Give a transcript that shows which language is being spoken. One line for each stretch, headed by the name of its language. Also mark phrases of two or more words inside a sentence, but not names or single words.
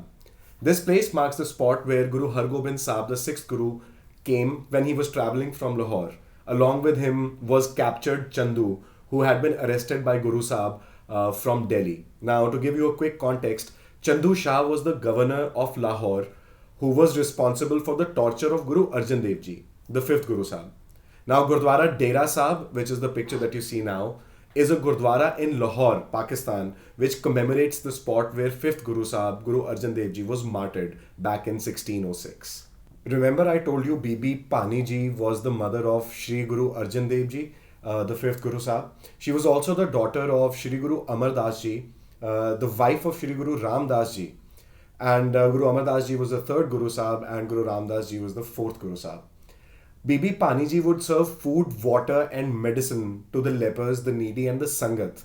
English: This place marks the spot where Guru Har Gobind Sahib, the 6th Guru, came when he was travelling from Lahore. Along with him was captured Chandu, who had been arrested by Guru Sahib from Delhi. Now to give you a quick context, Chandu Shah was the governor of Lahore, who was responsible for the torture of Guru Arjan Dev Ji, the 5th Guru Sahib. Now Gurdwara Dera Sahib, which is the picture that you see now, is a Gurdwara in Lahore, Pakistan, which commemorates the spot where 5th Guru Sahib, Guru Arjan Dev Ji, was martyred back in 1606. Remember I told you Bibi Pani Ji was the mother of Shri Guru Arjan Dev Ji, the 5th Guru Sahib. She was also the daughter of Shri Guru Amar Das Ji, the wife of Shri Guru Ram Das Ji. And Guru Amar Das Ji was the 3rd Guru Sahib and Guru Ram Das Ji was the 4th Guru Sahib. Bibi Pani Ji would serve food, water and medicine to the lepers, the needy and the Sangat.